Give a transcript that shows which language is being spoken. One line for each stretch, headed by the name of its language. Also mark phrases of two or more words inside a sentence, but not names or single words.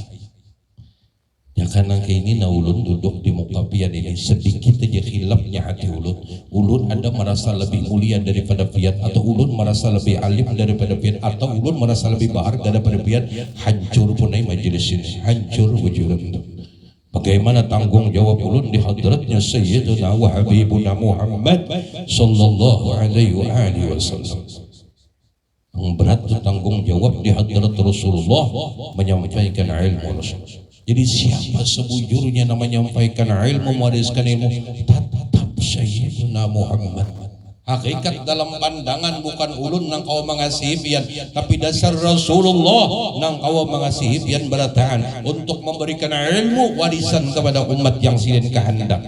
Banjar: Ya karena ini ulun duduk di muka pian ini sedikit aja khilafnya hati ulun ada merasa lebih mulia daripada pian atau ulun merasa lebih alim daripada pian atau ulun merasa lebih bahar daripada pian hancur punai majelis ini hancur wujudan. Bagaimana tanggung jawab ulun di hadratnya
Arabic: سيدنا وحبيبنا محمد صلى الله عليه وسلم.
Indonesian: Yang berat tanggung jawab di hadrat Rasulullah menyampaikan ilmu Rasul. Jadi siapa sebujurnya namanya menyampaikan ilmu, mewariskan ilmu, tetap Sayyidina Muhammad.
Banjar: Hakikat dalam pandangan bukan ulun nang kau mengasihi pian, tapi dasar Rasulullah nang kau mengasihi pian berataan untuk memberikan ilmu warisan kepada umat yang silin kehendaki.